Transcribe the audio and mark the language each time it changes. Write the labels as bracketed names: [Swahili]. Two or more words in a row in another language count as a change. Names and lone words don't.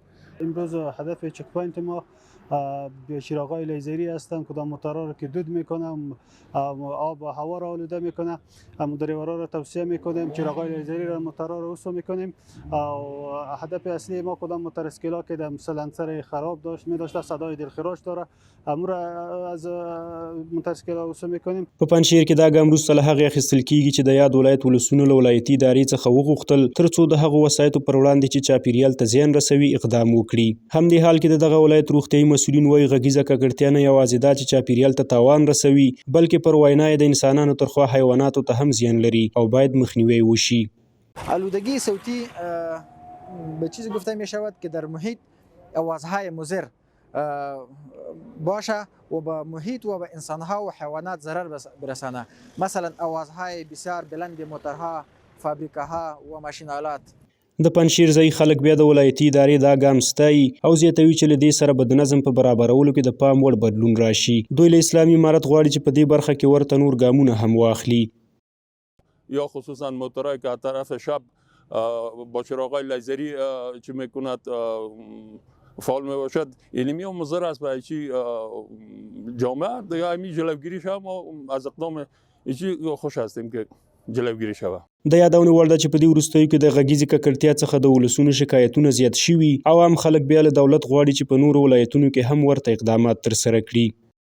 [Persian] امروز هدف چک پوینت ما چراغ‌های لیزری هستند کدام موتورها رو که دود میکنه، آب و هوا را آلوده میکنه. دریورها را توصیه میکنیم چراغ‌های لیزری را موتورها را وصل میکنیم. هدف اصلی ما کدام موتور اسکیلا که در سلنسر خراب داشته صدای دلخراش داره امور از موتور اسکیلا وصل میکنیم. [Pashto] په پنجشیر کې دا ګام وروسته له هغې اخیستل کیږي چې د یاد ولایت ولسونو له ولایتي ادارې څخه وغوښتل ترڅو د هغو وسایطو پر وړاندې چې چاپیریال ته زیان رسوي اقدام وکړي. همدې حال کې د دغه ولایت روغتیایي مسؤلین وایي غږیزه ککړتیا نه یوازې دا چې چاپیریال ته تاوان رسوي بلکې پر وینا یې د انسانانو تر خوا حیواناتو ته هم زیان لري او باید مخنیوی وشي. [Persian] آلودگی صوتی به چیزی گفته می شود که در محیط آوازهای مضر باشه و به محیط و به انسانها و حیوانات ضرر برسانه، مثلا آوازهای بسیار بلند موتورها، فابریکه‌ها و ماشین‌آلات. [Pashto] د پنجشیر ځایي خلک بیا د ولایتي ادارې دا ګام ستایي او زیاتوي چې له دې سره به د نظم په برابرولو کې د پام وړ بدلون راشي. دوی له اسلامي امارت غواړي چې په دې برخه کې ورته نور ګامونه هم واخلي. [Persian] یا خصوصا موتورهایی که از طرف شب با چراغ‌های لیزری چه میکند فعال میباشد علمی و مضر است برای چی جامعه دیگه همین جلوگیری شود. ما از اقدام ایچی خوش هستیم که جلوگیری شود. [Pashto] د یادونې وړ ده چې په دې وروستیو کې د غږیزې ککړتیا څخه د ولسونو شکایتونه زیات شوي او عام خلک بیا له دولت غواړي چې په نورو ولایتونو کې هم ورته اقدامات ترسره کړي.